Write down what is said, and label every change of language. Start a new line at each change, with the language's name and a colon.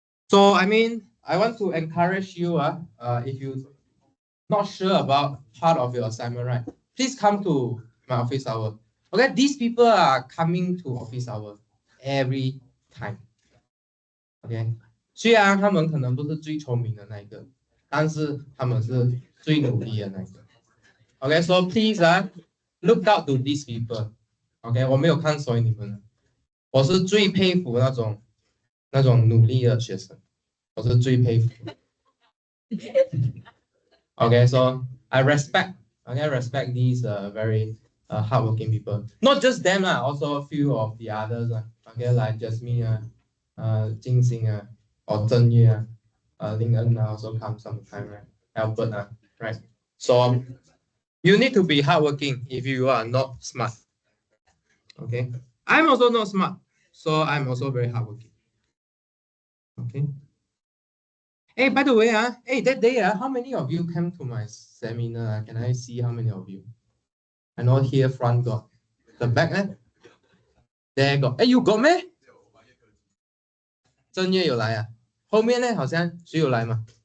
English: So I mean, I want to encourage you, if you're not sure about part of your assignment, right? Please come to my office hour. Okay, these people are coming to office hour every time.
Chinese: OK，虽然他们可能不是最聪明的那一个，但是他们是最努力的那一个。
English: OK，so please look out to these people。
Chinese: OK，我没有看所以你们，我是最佩服那种努力的学生，我是最佩服。
English: OK，so I respect these very hardworking people. Not just them also a few of the others OK, like Jasmine Jing Xing or Zhen Yue Ling En also come sometime, right? Albert right? So you need to be hardworking if you are not smart. Okay, I'm also not smart, so I'm also very hardworking. Okay. Hey, by the way, that day, how many of you came to my seminar? Can I see how many of you? I know here front got, the back there got. You got me?
Chinese: 正月有来啊，后面呢好像谁有来嘛？